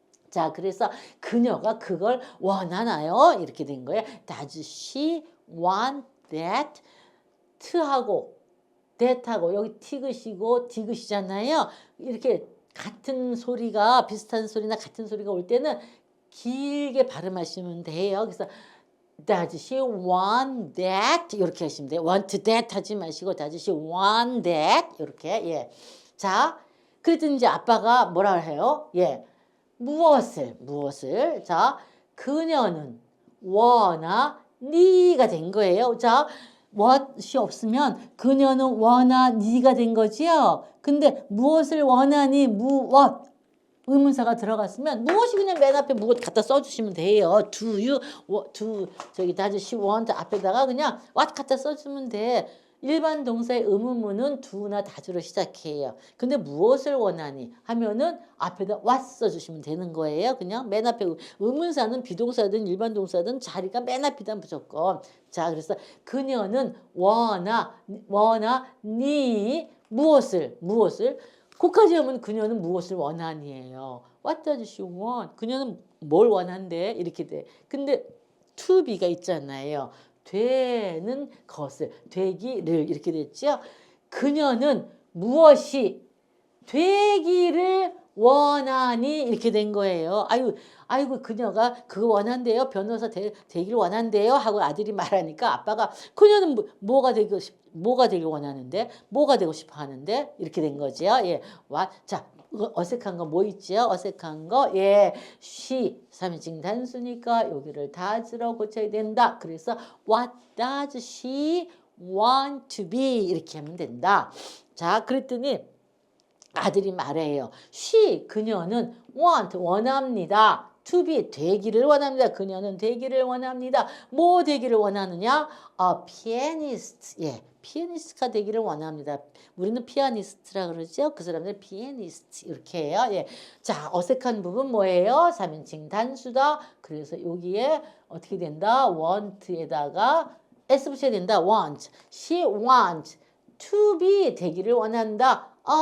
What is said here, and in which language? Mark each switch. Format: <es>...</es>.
<ko>자, 그래서 그녀가 그걸 원하나요? 이렇게 된 거예요.</ko> <en>Does she want that?</en> <ko>하고 that하고 여기 티귿이고 디귿이잖아요. 이렇게 같은 소리가 비슷한 소리나 같은 소리가 올 때는 길게 발음하시면 돼요. 그래서</ko> <en>Does she want that?</en> <ko>이렇게 하시면 돼요.</ko> <en>Want that</en> <ko>하지 마시고</ko> <en>Does she want that?</en> <ko>이렇게. 예. 자, 그랬더니 이제 아빠가 뭐라 해요? 예. 무엇을? 자, 그녀는 원하니가 된 거예요. 자, what이 없으면 그녀는 원하니가 된 거지요. 근데 무엇을 원하니? what 의문사가 들어갔으면 무엇이 그냥 맨 앞에 무엇 갖다 써주시면 돼요. do you, does she want 앞에다가 그냥 what 갖다 써주면 돼. 일반 동사의 의문문은 do나 does로 시작해요. 근데 무엇을 원하니 하면은 앞에다 what 써주시면 되는 거예요. 그냥 맨 앞에 의문사는 비동사든 일반 동사든 자리가 맨 앞이다 무조건. 자, 그래서 그녀는 원하니 무엇을 거기까지 하면 그녀는 무엇을 원하니예요.</ko> <en>What does she want?</en> <ko>그녀는 뭘 원한대? 이렇게 돼. 근데 to be가 있잖아요. 되는 것을, 되기를 이렇게 됐죠. 그녀는 무엇이 되기를 원하니 이렇게 된 거예요. 아이고 그녀가 그거 원한대요. 변호사 되기를 원한대요. 하고 아들이 말하니까 아빠가 그녀는 뭐가 되길 원하는데, 뭐가 되고 싶어 하는데 이렇게 된 거죠. 예, 자. 어색한 거 뭐 있죠? 어색한 거, 예, she 3인칭 단수니까 여기를 does로 고쳐야 된다. 그래서</ko> <en>what does she want to be</en> <ko>이렇게 하면 된다. 자, 그랬더니 아들이 말해요. 그녀는 원합니다. to be 되기를 원합니다. 그녀는 되기를 원합니다. 뭐 되기를 원하느냐? pianist. 예, 피아니스트가 되기를 원합니다. 우리는 피아니스트라 그러죠. 그 사람들 피아니스트 이렇게 해요. 예. 자, 어색한 부분 뭐예요? 3인칭 단수다. 그래서 여기에 어떻게 된다? want에다가 s 붙여야 된다. want.</ko> <en>She wants to be</en> <ko>되기를 원한다.</ko>